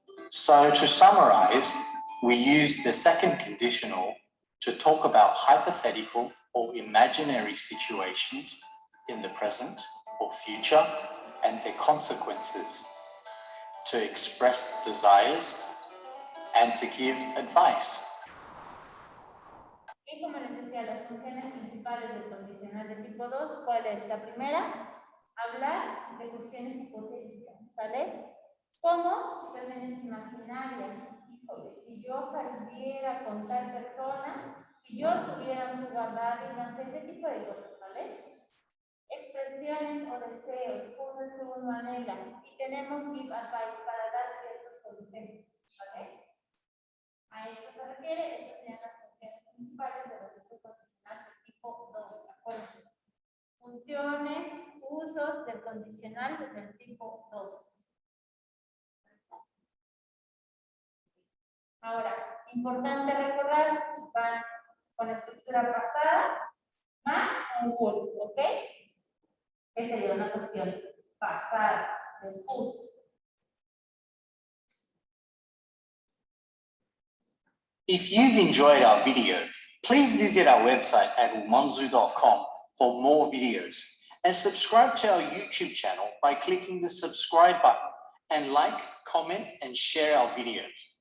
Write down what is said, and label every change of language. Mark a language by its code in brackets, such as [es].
[en] So to summarize, we use the second conditional to talk about hypothetical or imaginary situations in the present or future and their consequences, to express desires and to give advice. [es] Y como les decía, las funciones principales del condicional de tipo 2, ¿cuál es? La primera, hablar de cuestiones hipotéticas, ¿sale? como situaciones imaginarias. Híjole, si yo saliera con tal persona, si yo tuviera un sugar daddy, no sé, ese tipo de cosas, ¿vale? Expresiones o deseos, cosas que uno anhela. Y tenemos give advice para dar ciertos consejos, ¿vale? A eso se refiere, estas serían las funciones principales de los usos condicional del tipo 2, acuérdense. Funciones, usos del condicional del tipo 2. Ahora, importante recordar, van con la estructura pasada más un would, ¿ok? Que sería una cuestión pasada del would. [en] If you've enjoyed our video, please visit our website at umanzu.com for more videos and subscribe to our YouTube channel by clicking the subscribe button and like, comment, and share our videos.